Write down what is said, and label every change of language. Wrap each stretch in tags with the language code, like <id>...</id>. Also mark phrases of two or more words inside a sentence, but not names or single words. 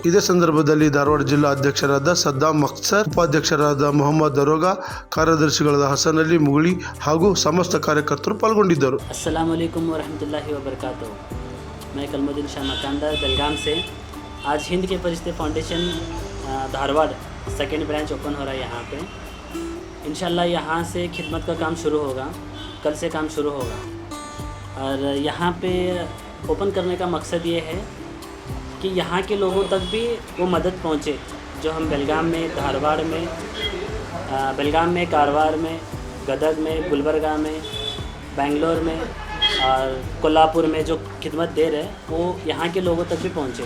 <kn>ಇದೇ ಸಂದರ್ಭದಲ್ಲಿ ಧಾರವಾಡ ಜಿಲ್ಲಾ ಅಧ್ಯಕ್ಷರಾದ ಸದ್ದಾಂ ಮಕ್ಸರ್, ಉಪಾಧ್ಯಕ್ಷರಾದ ಮೊಹಮ್ಮದ್ ದರೋಗಾ, ಕಾರ್ಯದರ್ಶಿಗಳಾದ ಹಸನ್ ಅಲಿ ಮುಗುಳಿ ಹಾಗೂ ಸಮಸ್ತ ಕಾರ್ಯಕರ್ತರು ಪಾಲ್ಗೊಂಡಿದ್ದರು.</kn> <ar>السلام عليكم ورحمة الله وبركاته.</ar> <hi>मैं कलमुद्दीन शाह मकानदार बेलगाम से. आज हिंद के परिश्ते फाउंडेशन धारवाड़</hi> <en>second branch</en> <hi>ओपन हो रहा है यहाँ पे. इंशाल्लाह यहाँ से खिदमत का काम शुरू होगा, कल से काम शुरू होगा. और यहाँ पे ओपन करने का मकसद ये है कि यहाँ के लोगों तक भी वो मदद पहुँचे जो हम बेलगाम में, धारवाड़ में, बेलगाम में, कारवार में, गदग में, गुलबर्गा में, बेंगलोर में और कोल्हापुर में जो खिदमत दे रहे वो यहाँ के लोगों तक भी पहुँचे.</hi>